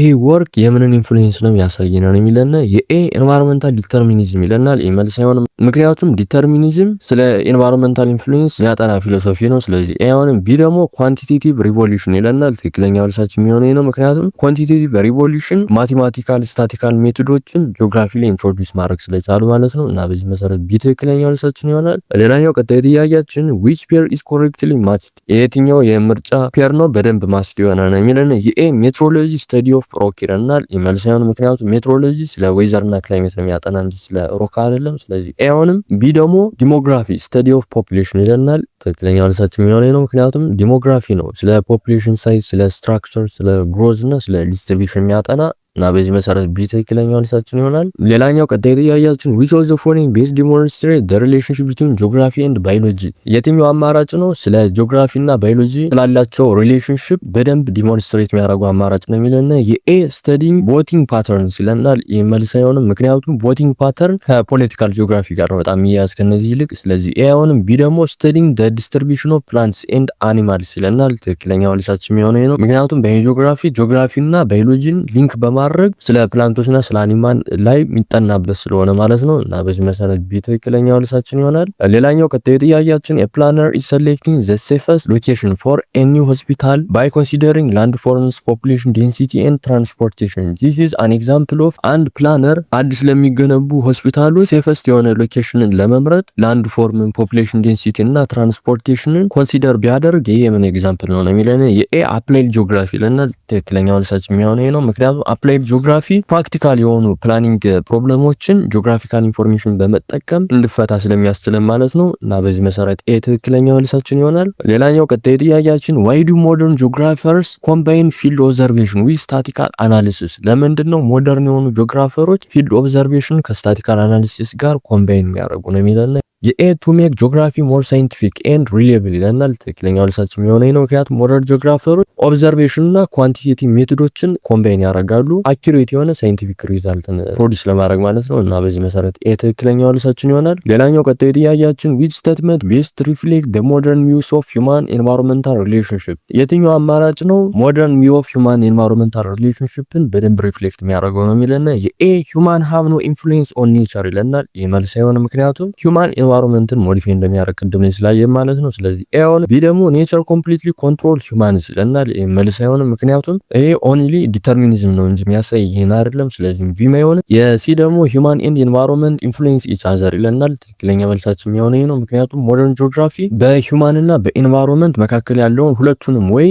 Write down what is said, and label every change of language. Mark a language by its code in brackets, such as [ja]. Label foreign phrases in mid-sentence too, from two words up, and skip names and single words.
[am] ወርክ የምንን ኢንፍሉዌንስ ነው ያሳየናል የሚለና የኤ [en] environmental determinism [am] ይለናል። መልስ አይሆንም ምክንያቱም ዲተርሚኒዝም ስለ [en] environmental influence [am] ያጠና ፊሎሶፊ ነው። ስለዚህ ኤ አይሆንም። ቢ ደግሞ [en] quantitative revolution [am] ይለናል። ትክክለኛ መልሳችን የሚሆነው ነው ምክንያቱም [en] quantitative revolution mathematical statistical methods [am] ጂኦግራፊ ላይ ኢንትሮዲዩስ ማድረግ ስለቻሉ ማለት ነው እና በዚህ መሰረት ቢ ትክክለኛ መልሳችን ይሆናል። ሌላኛው ቀጣይ ጥያቄያችን [en] which pair is correctly matched? [am] የትኛው የምርጫ ፔር ነው በደንብ ማስድ ይሆናል የሚለን የኤ [en] meteorology study of rock [am] ይለናል። መልስ አይሆንም ምክንያቱም ሜትሮሎጂ ስለ ዌዘር እና ክላይሜት ነው የሚያጠና እንጂ ስለ ሮክ አይደለም። ስለዚህ ኤ አሁንም ቢ ደግሞ [en] demography study of population [am] ይለናል። ትክክለኛ መልሳችን የሚሆነው ነው። ምክንያቱም ዲሞግራፊ ነው ስለ [en] population size፣ [am] ስለ ስትራክቸር፣ ስለ ግሮዝ እና ስለ ዲስትሪቢዩሽን የሚያጠና እና በዚህ መሰረት ቢ ትክክለኛ መልሳችን ይሆናል። ሌላኛው ቀጣይ ጥያቄያችን [en] which of the following best demonstrate the relationship between geography and biology [am] የትኛው አማራጭ ነው ስለ ጂኦግራፊ እና ባዮሎጂ ስላላቸው ሪሌሽንሺፕ በደንብ ዲሞንስትሬት የሚያደርጉ አማራጭ ነው የሚለና የኤ [en] studying voting patterns [am] ይለናል። ይህ መልስ አይሆንም፣ ምክንያቱም [en] voting pattern [am] ከፖለቲካል ጂኦግራፊ ጋር ነው በጣም የሚያያዝ ከነዚህ ይልቅ። ስለዚህ ኤ አይሆንም። ቢ ደግሞ [en] studying the distribution of plants and animals [am] ይለናል። ትክክለኛ መልሳችን የሚሆነው ነው፣ ምክንያቱም በጂኦግራፊ እና ባዮሎጂን ሊንክ በማድረግ ስለ ፕላንቶችና ስለ አኒማል ላይ የሚጠናበት ስለሆነ ማለት ነው። እና በዚህ መሰረት ቢ ትክክለኛው መልሳችን ይሆናል። ሌላኛው ቀጣዩ ጥያቄያችን [en] a planner is selecting the safest location for a new hospital by considering landforms, population density and transportation. This is an example of [am] አንድ ፕላነር አዲስ ለሚገነቡ ሆስፒታሎች ሴፈስት የሆነ ሎኬሽንን ለመምረጥ ላንድፎርምን፣ [en] population density [am] እና ትራንስፖርቴሽንን ኮንሲደር ቢያደርግ ይሄ የምን ኤግዛምፕል ነው የሚለን የኤ [en] applied geography [am] ለና ትክክለኛው መልሳችን የሚሆነው ነው። ምክንያቱም [en] applied geography [am] ፕራክቲካል የሆኑ [en] planning problems geographical information [am] በመጠቀም እንድፈታ ስለሚያስችልን ማለት ነው። እና በዚህ መሰረት ኤ ትክክለኛው መልሳችን ይሆናል። ሌላኛው ቀጣይ ጥያቄያችን [en] why do modern geographers combine field observation with statistical analysis [am] ለምንድን ነው ሞደርን የሆኑ ጂኦግራፈሮች [en] field observation statistical analysis [am] ጋር ኮምባይን የሚያደርጉ ነው የሚለን የኤ [en] to make geography more scientific and reliable [am] ይለናል። ትክክለኛው መልሳችን የሚሆነው ነው፣ ምክንያቱም ሞደርን ጂኦግራፈሮች ኦብዘርቬሽን እና [en] quantitative methods [am] ኮምባይን ያደርጋሉ አኪዩሬት የሆነ [en] scientific result produce [am] ለማድረግ ማለት ነው። እና በዚህ መሰረት ኤ ትክክለኛው መልሳችን ይሆናል። ሌላኛው ቀጣዩ ጥያቄያችን which [en] statement best reflect the modern views of human environmental relationship [am] የትኛው አማራጭ ነው ሞደርን [en] view of human environmental relationshipን [am] በደንብ ሪፍሌክት የሚያደርገው ነው የሚለና የኤ [en] human have no influence on nature [am] ይለናል። ይህ መልስ አይሆንም፣ ምክንያቱም human [en] environment modify [am] እንደሚያደርግ ቅድም ስላየን ማለት ነው። ስለዚህ ኤ አሁን ቢ ደግሞ [en] nature completely control humans [am] ይለናል። መልስ አይሆንም፣ ምክንያቱም ይሄ [en] only determinism [am] ነው እንጂ የሚያሳይ ይሄን አይደለም። ስለዚህ ቢ አይሆንም። የሲ ደግሞ [en] human and environment influence each other [am] ይለናል። ትክክለኛ መልሳችን የሚሆነው ነው፣ ምክንያቱም [en] modern geography [am] በሂውማን እና በኢንቫይሮንመንት መካከል ያለውን ሁለቱንም ወይ